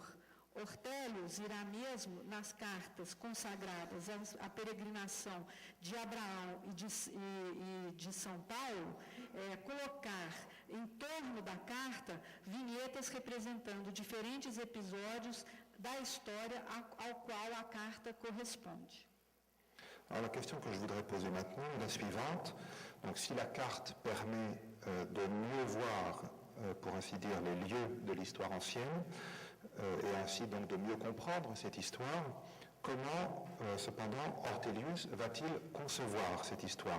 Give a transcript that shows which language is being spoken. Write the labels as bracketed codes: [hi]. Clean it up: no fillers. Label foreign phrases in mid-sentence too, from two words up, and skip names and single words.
[pt] Ortelius irá mesmo, nas cartas consagradas à peregrinação de Abraão e de São Paulo, colocar em torno da carta vinhetas representando diferentes episódios da história ao qual a carta corresponde. [fr] Alors la question que je voudrais poser maintenant est la suivante. Donc si la carte permet de mieux voir, pour ainsi dire, les lieux de l'histoire ancienne, et ainsi donc de mieux comprendre cette histoire, comment cependant Ortelius va-t-il concevoir cette histoire?